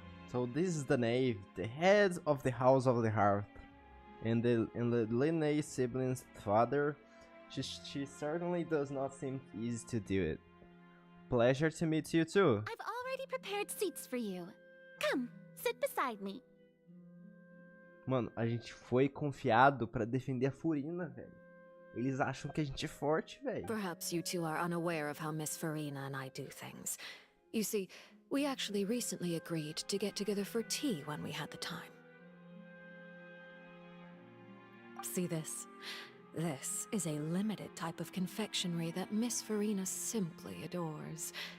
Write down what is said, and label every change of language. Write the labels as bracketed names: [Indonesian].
[English] So this is the Knave, the head of the House of the Hearth, and the Linnaeus sibling's father. She certainly does not seem easy to do it. Pleasure to meet you too. I've already prepared seats for you. Come, sit beside me. [Portuguese] Mano, a gente foi confiado pra defender a Furina, velho. Eles acham que a gente é forte, velho. [English] Perhaps you two are unaware of how Miss Farina and I do things. You see, we actually recently agreed to get together for tea when we had the time. See this? This is a limited type of confectionery that Miss Farina simply adores.